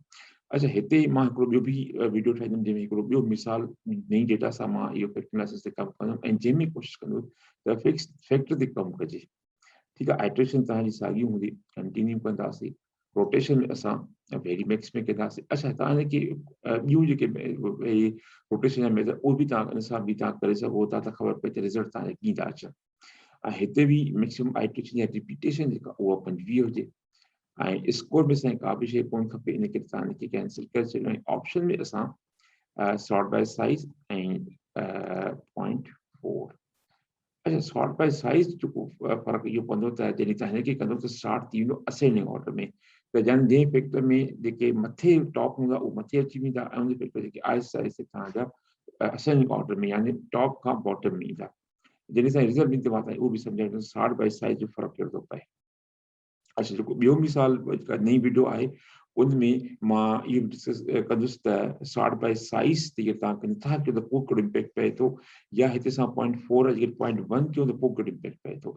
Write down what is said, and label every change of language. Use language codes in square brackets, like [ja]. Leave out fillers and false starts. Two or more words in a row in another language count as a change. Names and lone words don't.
[sd] अच्छा, हिते मां हिकिड़ो ॿियो बि वीडियो ठाहींदुमि जंहिंमें हिकिड़ो ॿियो मिसाल नई डेटा सां मां इहो [en] factor analysis [sd] ते कमु कंदुमि ऐं जंहिंमें कोशिशि कंदुमि त [en] fix factor [sd] ते कमु कजे। ठीकु आहे। आइट्रेशन तव्हांजी साॻी हूंदी, कंटिन्यू कंदासीं। रोटेशन में असां वेरी मैक्स में कंदासीं। अच्छा, तव्हां हिनखे ॿियूं जेके रोटेशन जा मेथड उहे बि तव्हां इन सां बि तव्हां करे सघो था त ख़बर पए त रिज़ल्ट तव्हांजा कीअं था अचनि। ऐं हिते बि [en] maximum iteration [sd] या रिपीटेशन जेका उहा 25 हुजे ऐं स्कोर में असांखे का बि शइ कोन खपे, इन करे तव्हां हिनखे कैंसिल करे छॾियो। ऐं ऑप्शन में असां [en] sort by size [sd] ऐं 0.4। अच्छा, [en] sort by size [sd] जेको फ़र्क़ु इहो पवंदो त जॾहिं तव्हां हिनखे कंदो त स्टार्ट थी वेंदो [en] ascending order [sd] में। त जंहिं फैक्टर में जेके मथे टॉप हूंदा उहे मथे अची वेंदा ऐं उन फैक्टर जेके आहिस्ते आहिस्ते तव्हांजा [en] ascending order [sd] में यानी टॉप खां बॉटम में ईंदा। जॾहिं असां रिज़ल्ट ईंदो आहे त उहो बि सम्झाईंदो [en] sort by size [sd] जो फ़र्क़ु कहिड़ो थो पए। अच्छा, जेको ॿियो मिसाल जेका नई वीडियो आहे उनमें मां इहो डिस्कस कंदुसि त [en] sort by size [sd] ते तव्हां नथा कयो त पोइ कहिड़ो इम्पैक्ट पए थो, या हिते असां 0.4 जॻह 0.1 कयूं त पोइ कहिड़ो इम्पैक्ट पए थो।